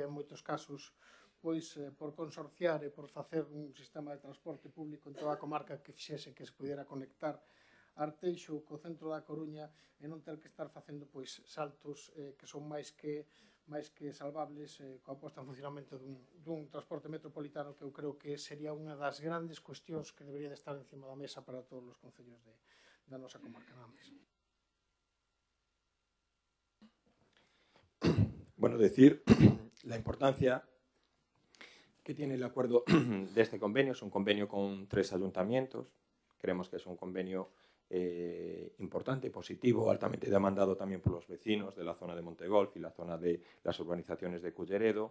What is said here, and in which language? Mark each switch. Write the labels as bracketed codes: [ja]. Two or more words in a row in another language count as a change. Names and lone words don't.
[gl] en moitos casos pois por consorciar e por facer un sistema de transporte público en toda a comarca que fixese que se pudiera conectar Arteixo co centro da Coruña e non ter que estar facendo pois saltos que son máis que salvables coa posta en funcionamento dun transporte metropolitano, que eu creo que sería unha das grandes cuestións que debería de estar encima da mesa para todos os concellos da nosa comarca. Nada máis. [es] Bueno, decir la importancia que tiene el acuerdo de este convenio. Es un convenio con 3 ayuntamientos. Creemos que es un convenio importante, positivo, altamente demandado también por los vecinos de la zona de Montegolf y la zona de las urbanizaciones de Culleredo.